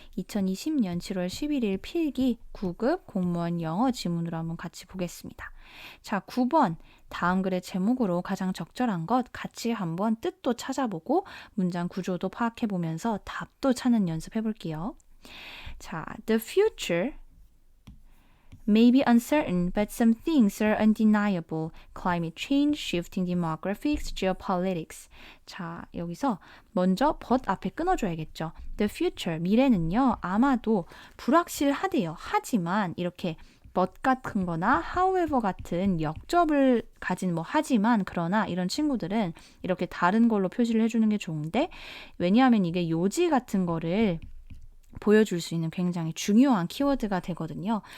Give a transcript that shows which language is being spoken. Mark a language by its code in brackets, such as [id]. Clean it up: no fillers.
[ko] 2020년 7월 11일 필기 9급 공무원 영어 지문으로 한번 같이 보겠습니다. 자, 9번. 다음 글의 제목으로 가장 적절한 것 같이 한번 뜻도 찾아보고 문장 구조도 파악해보면서 답도 찾는 연습해볼게요. [en] 자, the future may be uncertain, but some things are undeniable. Climate change, shifting demographics, geopolitics. [ko] 자, 여기서 먼저 but 앞에 끊어줘야겠죠. [en] The future, [ko] 미래는요, 아마도 불확실하대요. 하지만 이렇게 but 같은 거나 however 같은 역접을 가진 뭐 하지만 그러나 이런 친구들은 이렇게 다른 걸로 표시를 해주는 게 좋은데 왜냐하면 이게 요지 같은 거를 보여줄 수 있는 굉장히 중요한 키워드가 되거든요.